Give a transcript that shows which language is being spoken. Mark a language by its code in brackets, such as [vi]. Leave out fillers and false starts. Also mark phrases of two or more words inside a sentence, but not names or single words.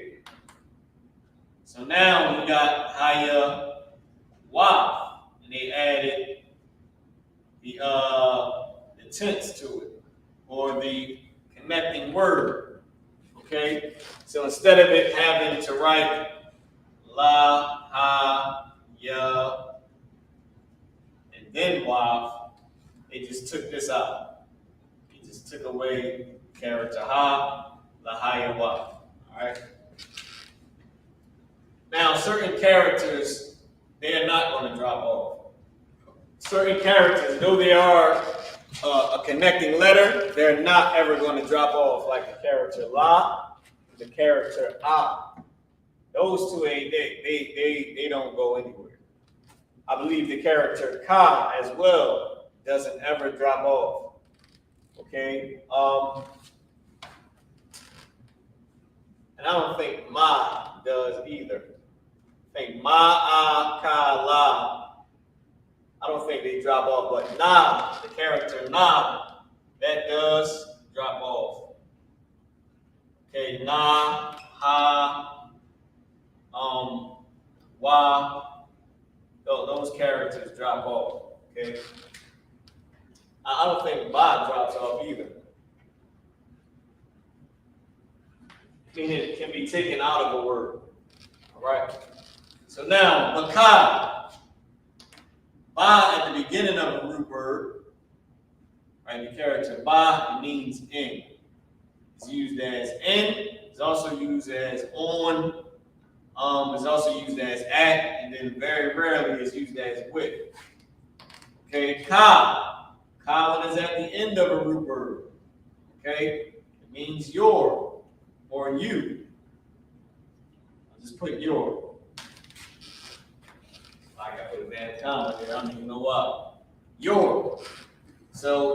[en] So now we got haya wa, and they added the tense to it, or the connecting word. Okay? So instead of it having to write la, ha, ya, and then wa, they just took this out. They just took away character ha, la, ha, ya, wa. Alright? Now, certain characters, they are not going to drop off. Certain characters, though they are a connecting letter, they're not ever going to drop off, like the character la, the character ah. Those two ain't they don't go anywhere. I believe the character ka as well doesn't ever drop off. Okay? And I don't think ma does either. I think ma, ah, ka, la, I don't think they drop off, but na, the character na, that does drop off. Okay, na, ha, wa, those characters drop off. Okay, I don't think ba drops off either. Meaning it can be taken out of a word. All right. So now, baka, ba at the beginning of a root word, right? The character ba means in. It's used as in. It's also used as on. It's also used as at, and then very rarely it's used as with. Okay, ka. Ka is at the end of a root word. Okay, it means your or you. I'll just put your. I got to put a bad comma there. I don't even know why. Your.